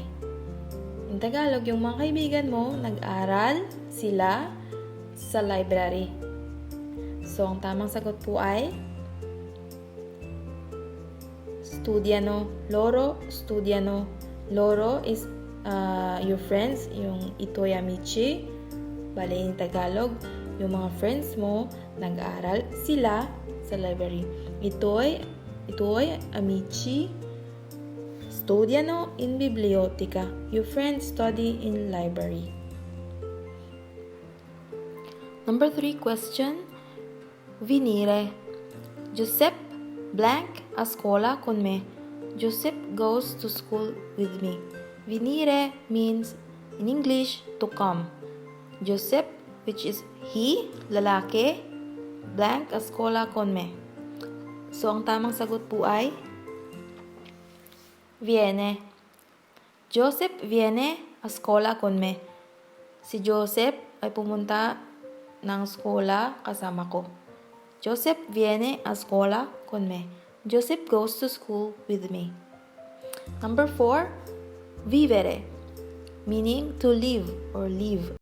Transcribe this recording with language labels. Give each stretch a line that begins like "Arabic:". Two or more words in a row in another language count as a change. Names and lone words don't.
English: In Tagalog,
Filipino: yung mga kaibigan mo, nag-aral sila sa library. So, ang tamang sagot po ay studiano.
Italian: Loro, studiano.
English: Loro is your friends,
Italian: yung i tuoi amici.
Filipino: Bale,
English: in Tagalog,
Filipino: yung mga friends mo, nag-aral sila sa library.
Italian: I tuoi amici studiano in biblioteca.
English: Your friends study in library. Number 3 question.
Italian: Venire. Giuseppe blank a scuola con me.
English: Giuseppe goes to school with me. Venire means in English to come. Giuseppe, which is he, lalaki, blank
Italian: a scuola con me.
Filipino: So, ang tamang sagot po ay viene.
Italian: Joseph viene a scuola con me.
Filipino: Si Joseph ay pumunta ng skola kasama ko.
Italian: Joseph viene a scuola con me.
English: Joseph goes to school with me. Number 4, vivere, meaning to live or live.